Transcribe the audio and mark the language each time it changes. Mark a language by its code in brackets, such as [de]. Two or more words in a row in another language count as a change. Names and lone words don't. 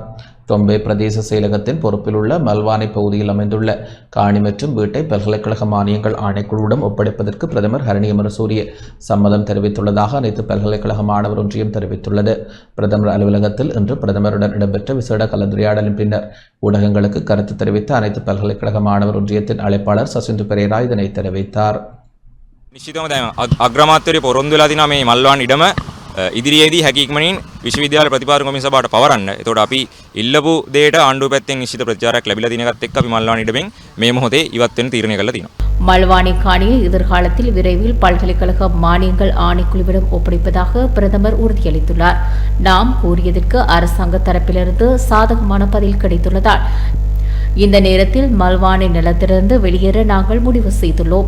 [ta] தொம்பே பிரதேச செயலகத்தின் பொறுப்பில் உள்ள மல்வானை பகுதியில் அமைந்துள்ள காணி மற்றும் வீட்டை பல்கலைக்கழக மானியங்கள் ஆணைக்குழுவிடம் ஒப்படைப்பதற்கு பிரதமர் ஹரணி அமரசூரிய சம்மதம் தெரிவித்துள்ளதாக அனைத்து பல்கலைக்கழக மாணவர் ஒன்றியம் தெரிவித்துள்ளது. பிரதமர் அலுவலகத்தில் இன்று பிரதமருடன் இடம்பெற்ற விசேட கலந்துரையாடலின் பின்னர் ஊடகங்களுக்கு கருத்து தெரிவித்த அனைத்து பல்கலைக்கழக மாணவர் ஒன்றியத்தின் அழைப்பாளர் சசிந்து பெரேரா இதனை தெரிவித்தார். [si] නිශ්චිතවම දැන් අග්‍රාමාත්‍යවරේ පොරොන්දු වෙලා තිනවා මේ මල්වාන් ඉඩම ඉදිරියේදී හැකියක්මනින් විශ්වවිද්‍යාල ප්‍රතිපාදන කොමිසම සභාවට පවරන්න. ඒතකොට අපි ඉල්ලපු දෙයට ආණ්ඩුව පැත්තෙන් නිශ්චිත ප්‍රතිචාරයක් ලැබිලා තියෙන එකත් එක්ක අපි මල්වාන් ඉඩමෙන් මේ මොහොතේ ඉවත් වෙන්න තීරණය කළා තියෙනවා. [ta] மல்வானை காணியை எதிர்காலத்தில் விரைவில் பல்கலைக்கழக மானியங்கள் ஆணைக்குழுவிடம் ஒப்படைப்பதாக பிரதமர் உறுதியளித்துள்ளார். நாம் கூறியதற்கு அரசாங்க தரப்பிலிருந்து சாதகமான பதில் கிடைத்துள்ளதால் இந்த நேரத்தில் மல்வானை நிலத்திலிருந்து வெளியேற நாங்கள் முடிவு செய்துள்ளோம்.